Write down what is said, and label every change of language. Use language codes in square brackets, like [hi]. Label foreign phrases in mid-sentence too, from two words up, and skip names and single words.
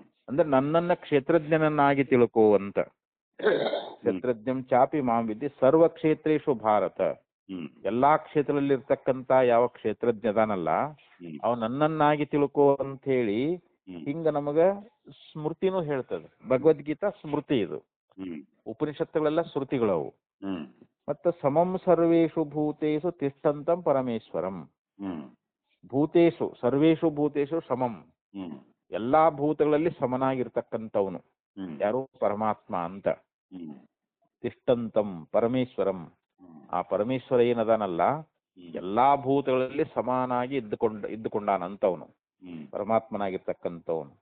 [kn] ಅಂದ್ರೆ ನನ್ನನ್ನ ಕ್ಷೇತ್ರಜ್ಞನನ್ನಾಗಿ ತಿಳ್ಕೋ ಅಂತ. [sa] ಕ್ಷೇತ್ರಜ್ಞಂ ಚಾಪಿ ಮಾಂ ವಿದ್ಯೆ ಸರ್ವಕ್ಷೇತ್ರೇಷು ಭಾರತ. ಹ್ಮ್ [kn] ಎಲ್ಲಾ ಕ್ಷೇತ್ರದಲ್ಲಿ ಇರ್ತಕ್ಕಂತ ಯಾವ ಕ್ಷೇತ್ರಜ್ಞದಾನಲ್ಲ ಅವ ನನ್ನನ್ನಾಗಿ ತಿಳ್ಕೋ ಅಂತ ಹೇಳಿ ಹಿಂಗ ನಮಗ ಸ್ಮೃತಿನೂ ಹೇಳ್ತದೆ. ಭಗವದ್ಗೀತಾ ಸ್ಮೃತಿ ಇದು. ಉಪನಿಷತ್ತುಗಳೆಲ್ಲ ಶ್ರುತಿಗಳವು. [sa] ಮತ್ತ ಸಮಂ ಸರ್ವೇಷು ಭೂತೇಷು ತಿಷ್ಠಂತಂ ಪರಮೇಶ್ವರಂ. ಭೂತೇಶು ಸರ್ವೇಷು ಭೂತೇಶು ಸಮಂ, [kn] ಎಲ್ಲಾ ಭೂತಗಳಲ್ಲಿ ಸಮನಾಗಿರ್ತಕ್ಕಂಥವನು ಯಾರು? ಪರಮಾತ್ಮ ಅಂತ. [sa] ತಿಷ್ಠಂತಂ ಪರಮೇಶ್ವರಂ, [kn] ಆ ಪರಮೇಶ್ವರ ಏನದಾನಲ್ಲ ಎಲ್ಲಾ ಭೂತಗಳಲ್ಲಿ ಸಮಾನಾಗಿ ಇದ್ದುಕೊಂಡಾನಂತವನು, ಪರಮಾತ್ಮನಾಗಿರ್ತಕ್ಕಂಥವನು.